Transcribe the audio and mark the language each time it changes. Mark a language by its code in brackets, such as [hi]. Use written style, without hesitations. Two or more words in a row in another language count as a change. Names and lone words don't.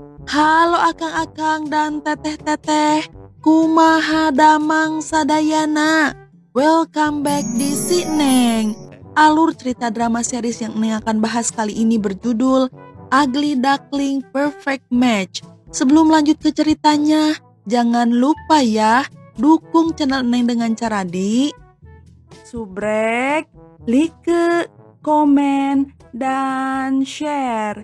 [su] Halo akang-akang dan teteh-teteh, kumaha damang sadayana. [en] Welcome back di Si Neng. [id] Alur cerita [en] drama series [id] yang Neng akan bahas kali ini berjudul Ugly Duckling Perfect Match. Sebelum lanjut ke ceritanya, jangan lupa ya, dukung channel Neng dengan cara di subrek, like, komen, dan share.